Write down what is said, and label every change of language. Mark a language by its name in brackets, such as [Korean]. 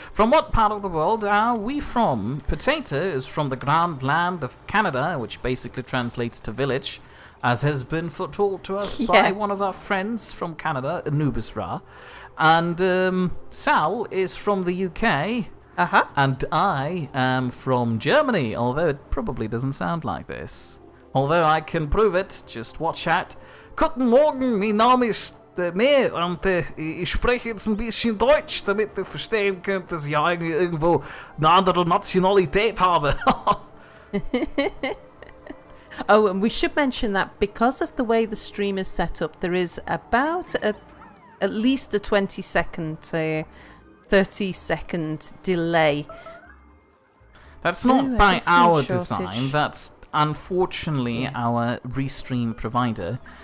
[English] From what part of the world are we from? Potato is from the grand land of Canada, which basically translates to village, as has been foretold to us by one of our friends from Canada, Anubis Ra. And Sal is from the UK. Uh-huh. And I am from Germany, although it probably doesn't sound like this. Although I can prove it. Just watch out. [German] Guten Morgen, mein Name ist Meer und ich spreche jetzt ein bisschen Deutsch, damit ihr verstehen könnt, dass ich eigentlich irgendwo eine andere Nationalität habe. [English] Oh, and we should mention that because of the way the stream is set up, there is about at least a 20-second to 30-second delay. That's not by our design, that's unfortunately our Restream provider.